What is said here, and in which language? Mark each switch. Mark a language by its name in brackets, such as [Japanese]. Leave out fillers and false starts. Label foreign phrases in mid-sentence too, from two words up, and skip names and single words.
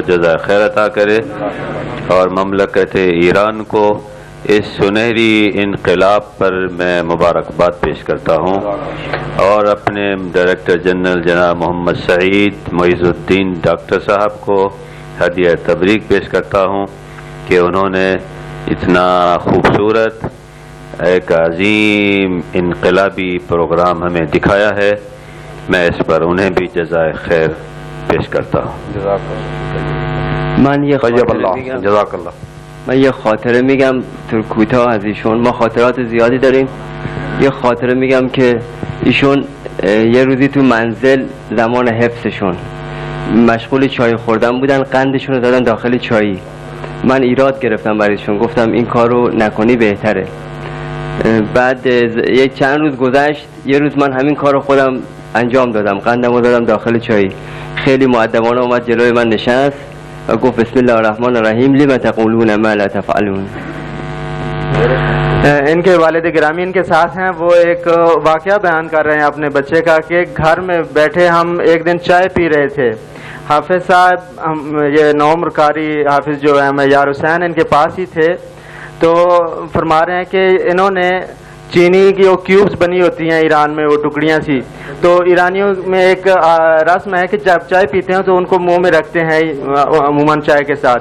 [Urdu] جزائے خیر عطا کرے اور مملکت ایران کو اس سنہری انقلاب پر میں مبارکباد پیش کرتا ہوں اور اپنے ڈائریکٹر جنرل جناب محمد سعید معیز الدین ڈاکٹر صاحب کو ہدیہ تبریک پیش کرتا ہوں کہ انہوں نے اتنا خوبصورت ایک عظیم انقلابی پروگرام ہمیں دکھایا ہے. میں اس پر انہیں بھی جزائے خیر پیش کرتا ہوں. [Persian] من یه [Arabic] طیب الله جزاک الله. [Persian] من یه خاطره میگم تو کوتاه از ایشون. ما خاطرات زیادی داریم. یه خاطره میگم که ایشون یه روزی تو منزل زمان حفظشون مشغول چای خوردن بودن، قندشون رو دادن داخل چایی. من ایراد گرفتم برایشون، گفتم این کار رو نکنی بهتره. بعد یک چند روز گذشت، یه روز من همین کار رو خودم انجام دادم، قندم رو دادم داخل چایی. خیلی مؤدبانه اومد جلوی من نشست و گفت [Arabic] بسم الله الرحمن الرحیم لم تقولون ما لا تفعلون. [Urdu] ان کے والد گرامی ان کے ساتھ ہیں. وہ ایک واقعہ بیان کر رہے ہیں اپنے بچے کا کہ گھر میں بیٹھے ہم ایک دن چائے پی رہے تھے. حافظ صاحب یہ نوعمر قاری حافظ جو ہے یار حسین ان کے پاس ہی تھے. تو فرما رہے ہیں کہ انہوں نے چینی کی وہ کیوبز بنی ہوتی ہیں ایران میں، وہ ٹکڑیاں سی، تو ایرانیوں میں ایک رسم ہے کہ جب چائے پیتے ہیں تو ان کو منہ میں رکھتے ہیں عموماً چائے کے ساتھ.